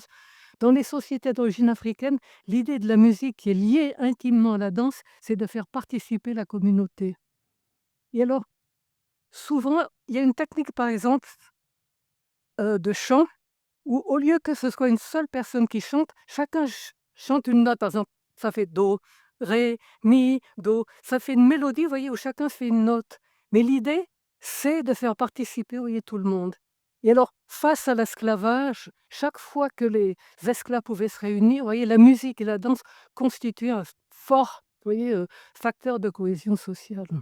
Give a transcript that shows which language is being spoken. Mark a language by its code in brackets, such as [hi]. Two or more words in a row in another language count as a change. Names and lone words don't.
[fr] Dans les sociétés d'origine africaine, l'idée de la musique qui est liée intimement à la danse, c'est de faire participer la communauté. Et alors, souvent, il y a une technique, par exemple, de chant où au lieu que ce soit une seule personne qui chante, chacun chante une note. Par exemple, ça fait do, ré, mi, do. Ça fait une mélodie, vous voyez, où chacun fait une note. Mais l'idée, c'est de faire participer, vous voyez, tout le monde. Et alors, face à l'esclavage, chaque fois que les esclaves pouvaient se réunir, vous voyez, la musique et la danse constituaient un fort, vous voyez, facteur de cohésion sociale.